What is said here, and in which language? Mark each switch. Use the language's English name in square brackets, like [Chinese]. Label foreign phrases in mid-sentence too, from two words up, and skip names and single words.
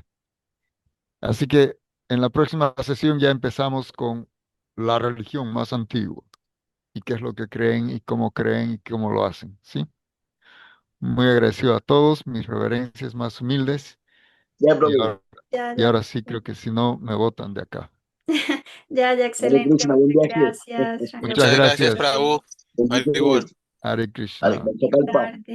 [Spanish] Así que en la próxima sesión ya empezamos con la religión más antigua y qué es lo que creen y cómo lo hacen, ¿sí? Muy agradecido a todos, mis reverencias más humildes, Ya, y profe. ahora, Ya, y ya. ahora sí creo que si no me botan de acá. Ya, ya, Hare excelente. Krishna, buen Muchas viaje. gracias, Muchas Muchas gracias, gracias. Rangaputre. Prabhu. Bendiciones. Haribol. Hare Hare Krishna. Krishna. Tarde.